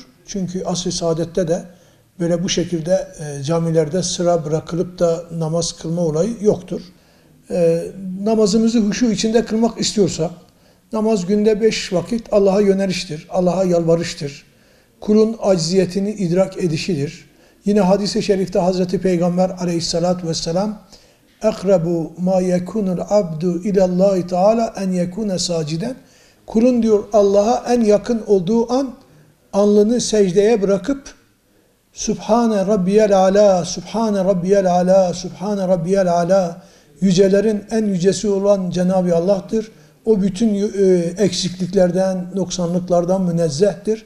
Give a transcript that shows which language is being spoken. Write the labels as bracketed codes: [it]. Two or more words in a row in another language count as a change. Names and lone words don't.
[tr] Çünkü asr-ı saadette de böyle bu şekilde camilerde sıra bırakılıp da namaz kılma olayı yoktur. Namazımızı huşu içinde kılmak istiyorsak, namaz günde 5 vakit Allah'a yöneliştir, Allah'a yalvarıştır. Kulun acziyetini idrak edişidir. Yine hadis-i şerifte Hazreti Peygamber aleyhissalatu vesselam [ar] اَقْرَبُ مَا يَكُونُ الْعَبْدُ اِلَى اللّٰهِ تَعَالَى اَنْ يَكُونَ سَاجِدًا [tr] Kulun diyor Allah'a en yakın olduğu an alnını secdeye bırakıp [ar] سبحان ربي الأعلى, سبحان ربي الأعلى, سبحان ربي الأعلى [tr] yücelerin en yücesi olan Cenab-ı Allah'tır. O bütün eksikliklerden, noksanlıklardan münezzehtir.